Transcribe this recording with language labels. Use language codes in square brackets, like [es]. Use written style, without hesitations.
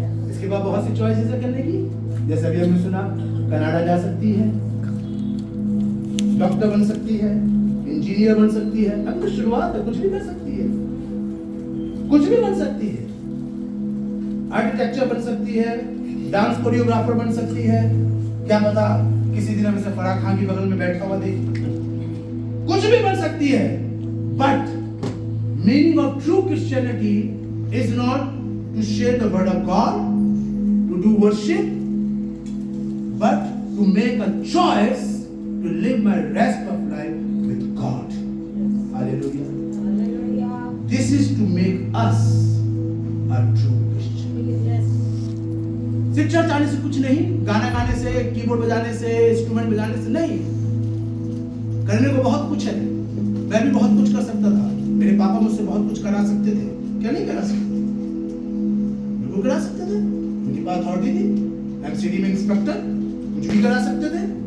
[hi] इसके बाद बहुत सी चॉइसेस है करने की। जैसे अभी हमने सुना, कनाडा जा सकती है, डॉक्टर बन सकती है, इंजीनियर बन सकती है। अब तो शुरुआत है, कुछ भी कर सकती है, कुछ भी बन सकती है। आर्किटेक्चर बन सकती है, डांस कोरियोग्राफर बन सकती है। क्या पता किसी दिन हमें फराह खान की बगल में बैठा हुआ देख, कुछ भी बन सकती है। [en] But meaning of true Christianity is not to share the word of God, to do worship, but to make a choice to live my rest of life with God. Hallelujah. Hallelujah. This is to make us a true Christian. Yes. [hi] सिर्फ church आने से कुछ नहीं, गाना गाने से, keyboard बजाने से, इंस्ट्रूमेंट बजाने से नहीं। करने को बहुत कुछ है। मैं भी बहुत कुछ कर सकता था, मेरे पापा मुझसे बहुत कुछ करा सकते थे। क्या नहीं करा सकते? बिल्कुल करा सकते थे। उनके पास अथॉरिटी थी, एमसीडी में इंस्पेक्टर, कुछ भी करा सकते थे।